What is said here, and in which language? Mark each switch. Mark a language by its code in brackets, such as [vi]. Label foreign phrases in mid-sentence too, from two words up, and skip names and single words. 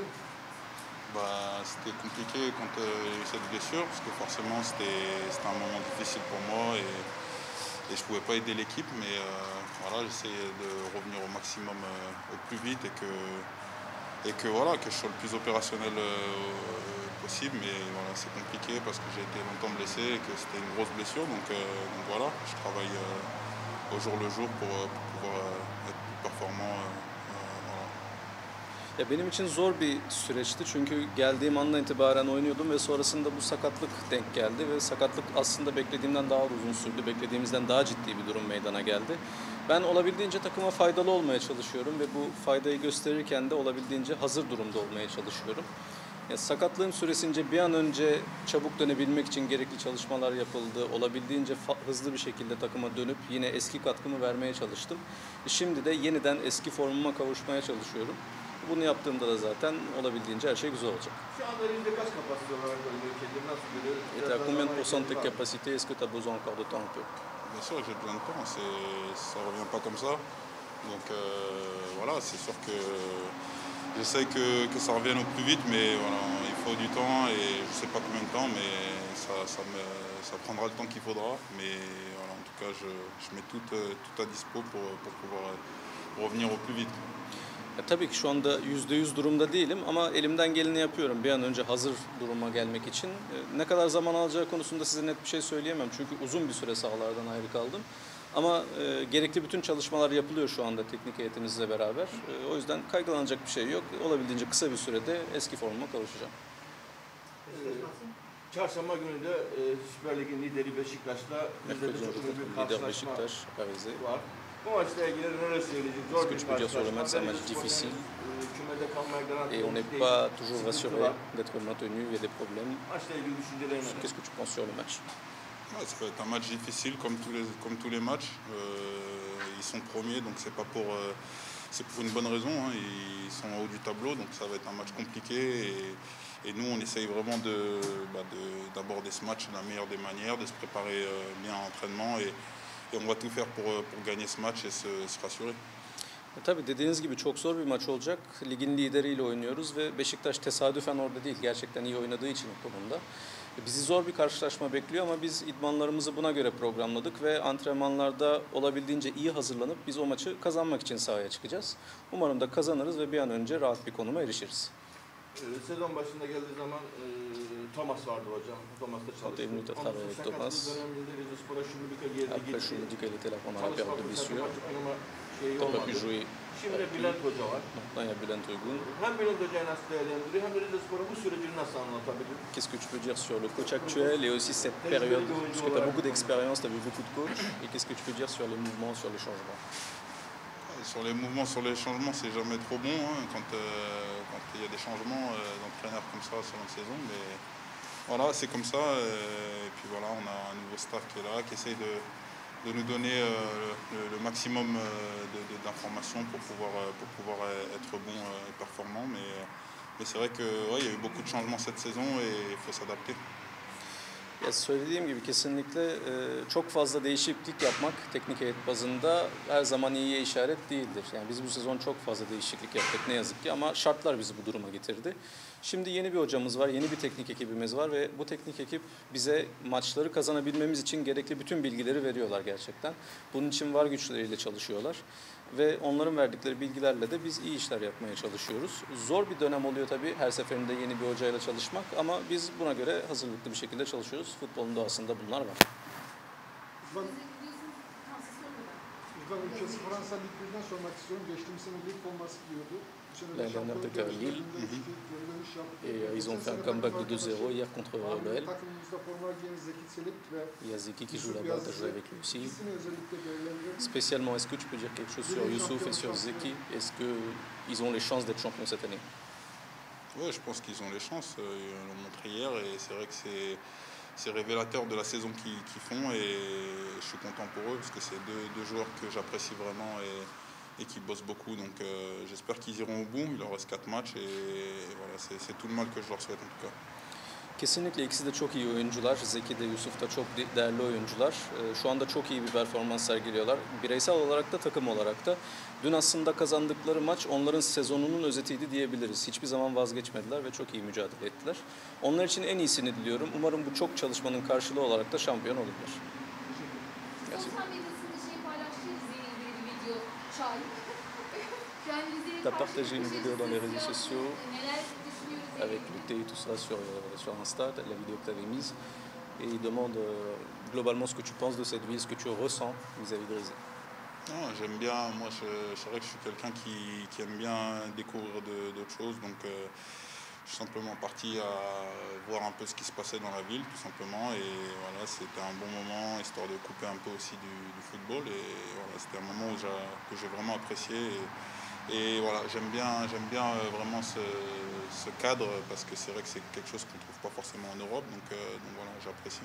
[fr] Bah, c'était compliqué quand il y a eu cette blessure, parce que forcément c'était un moment difficile pour moi et je ne pouvais pas aider l'équipe, mais voilà, j'essayais de revenir au maximum au plus vite que je sois le plus opérationnel possible. Mais voilà, c'est compliqué parce que j'ai été longtemps blessé et que c'était une grosse blessure. Donc voilà, je travaille au jour le jour pour pouvoir être plus performant. Voilà. [tr] Ya benim için zor bir süreçti çünkü geldiğim andan itibaren oynuyordum ve sonrasında bu sakatlık denk geldi ve sakatlık aslında beklediğimden daha uzun sürdü, beklediğimizden daha ciddi bir durum meydana geldi. Ben olabildiğince takıma faydalı olmaya çalışıyorum ve bu faydayı gösterirken de olabildiğince hazır durumda olmaya çalışıyorum. Ya, sakatlığım süresince bir an önce çabuk dönebilmek için gerekli çalışmalar yapıldı. Olabildiğince hızlı bir şekilde takıma dönüp yine eski katkımı vermeye çalıştım. Şimdi de yeniden eski formuma kavuşmaya çalışıyorum. Bunu yaptığımda da zaten olabildiğince her şey güzel olacak. Şu anda elinde kaç kapasite olarak oynuyor? Kendini nasıl görüyor? [fr] Et t'as combien de pourcents de tes capacités? Est-ce que tu as besoin encore de temps un peu? Bien sûr, j'ai besoin de temps, ça ne revient pas comme ça. Donc voilà, c'est sûr que j'essaie que ça revienne au plus vite, mais voilà, il faut du temps et je ne sais pas combien de temps, mais ça prendra le temps qu'il faudra. Mais voilà, en tout cas, je mets tout à dispo pour pouvoir revenir au plus vite. [tr] Tabii ki şu anda %100 durumda değilim ama elimden geleni yapıyorum bir an önce hazır duruma gelmek için. Ne kadar zaman alacağı konusunda size net bir şey söyleyemem çünkü uzun bir süre sahalardan ayrı kaldım. Ama gerekli bütün çalışmalar yapılıyor şu anda teknik heyetimizle beraber. O yüzden kaygılanacak bir şey yok. Olabildiğince kısa bir sürede eski formuma kavuşacağım. Çarşamba günü de Süper Lig'in lideri Beşiktaş'la [fr] Mercredi, leader Beşiktaş, Paris'e. [tr] Var. Bu maçla ilgili neler söyleyecek? Zor bir karşılaşma. [fr] C'est un match difficile et on n'est pas toujours rassuré d'être maintenu, il y a des problèmes. Qu'est-ce que tu penses sur le match? Ouais, ça va être un match difficile comme tous les matchs. Ils sont premiers, donc c'est pour une bonne raison. Hein. Ils sont en haut du tableau, donc ça va être un match compliqué. Et nous, on essaye vraiment d'aborder ce match de la meilleure des manières, de se préparer bien à l'entraînement. Et on va tout faire pour gagner ce match et se rassurer. [tr] Tabii dediğiniz gibi çok zor bir maç olacak. Ligin lideriyle oynuyoruz ve Beşiktaş tesadüfen orada değil. Gerçekten iyi oynadığı için o konuda. Bizi zor bir karşılaşma bekliyor ama biz idmanlarımızı buna göre programladık ve antrenmanlarda olabildiğince iyi hazırlanıp biz o maçı kazanmak için sahaya çıkacağız. Umarım da kazanırız ve bir an önce rahat bir konuma erişiriz. Sezon başında geldiği zaman Thomas vardı hocam. Thomas'ta çalıştı. [fr] Après, je me dis qu'elle était là pendant la période de blessure. T'aurais pu jouer. [tr] Şimdi Bülent Hoca var. [fr] Maintenant, il y a Bülent Uygun. [tr] Hem Bülent Hoca'yı nasıl değerlendiriyor hem de Rizespor'un bu sürecini nasıl anlatabilir? [fr] Qu'est-ce que tu peux dire sur le coach actuel et aussi cette période? Parce que tu as beaucoup d'expérience, tu as vu beaucoup de coachs. Et qu'est-ce que tu peux dire sur les mouvements, sur les changements? Sur les mouvements, sur les changements, c'est jamais trop bon hein, quand il y a des changements d'entraîneurs comme ça sur une saison. Mais voilà, c'est comme ça. Et puis voilà, on a un nouveau staff qui est là, qui essaye de nous donner le maximum d'informations pour pouvoir être bon et performant. Mais c'est vrai qu'il y a eu beaucoup de changements cette saison et il faut s'adapter. [tr] Ya söylediğim gibi kesinlikle çok fazla değişiklik yapmak teknik heyet bazında her zaman iyiye işaret değildir. Yani biz bu sezon çok fazla değişiklik yaptık ne yazık ki ama şartlar bizi bu duruma getirdi. Şimdi yeni bir hocamız var, yeni bir teknik ekibimiz var ve bu teknik ekip bize maçları kazanabilmemiz için gerekli bütün bilgileri veriyorlar gerçekten. Bunun için var güçleriyle çalışıyorlar ve onların verdikleri bilgilerle de biz iyi işler yapmaya çalışıyoruz. Zor bir dönem oluyor tabii her seferinde yeni bir hocayla çalışmak ama biz buna göre hazırlıklı bir şekilde çalışıyoruz. Futbolun doğasında bunlar var. Ülkesi Fransa Ligi'nden sormak istiyorum. Geçtiğimiz sene lig forması giyiyordu. [fr] L'année dernière, tu étais à Lille et ils ont fait un comeback de 2-0 hier contre Rebelle. Il y a Zeki qui joue là-bas, tu as joué avec lui aussi. Spécialement, est-ce que tu peux dire quelque chose sur Youssouf et sur Zeki? Est-ce qu'ils ont les chances d'être champions cette année? Oui, je pense qu'ils ont les chances. Ils l'ont montré hier et c'est vrai que c'est révélateur de la saison qu'ils font et je suis content pour eux parce que c'est deux joueurs que j'apprécie vraiment et qui bossent beaucoup. Donc j'espère qu'ils iront au bout. Il leur reste 4 matchs et voilà, c'est tout le mal que je leur souhaite en tout cas. [tr] Kesinlikle ikisi de çok iyi oyuncular. Zeki de Yusuf da çok değerli oyuncular. Şu anda çok iyi bir performans sergiliyorlar. Bireysel olarak da takım olarak da. Dün aslında kazandıkları maç onların sezonunun özetiydi diyebiliriz. Hiçbir zaman vazgeçmediler ve çok iyi mücadele ettiler. Onlar için en iyisini diliyorum. Umarım bu çok çalışmanın karşılığı olarak da şampiyon olurlar. Sosyal medyasında paylaştı Rize'yle ilgili bir video şahit. Yani Rize'ye [fr] T'as [tr] karşı [fr] partagé une [tr] bir [fr] vidéo dans les réseaux sesyon, sociaux [tr] neler düşünüyoruz? [fr] avec Lutte et tout ça sur Insta, la vidéo que tu avais mise. Et il demande globalement ce que tu penses de cette ville, ce que tu ressens vis-à-vis de Rizé. Non, j'aime bien, moi c'est vrai que je suis quelqu'un qui aime bien découvrir d'autres choses, donc je suis simplement parti à voir un peu ce qui se passait dans la ville, tout simplement, et voilà, c'était un bon moment, histoire de couper un peu aussi du football, et voilà, c'était un moment que j'ai vraiment apprécié, et voilà, j'aime bien vraiment ce cadre, parce que c'est vrai que c'est quelque chose qu'on ne trouve pas forcément en Europe, donc voilà, j'apprécie.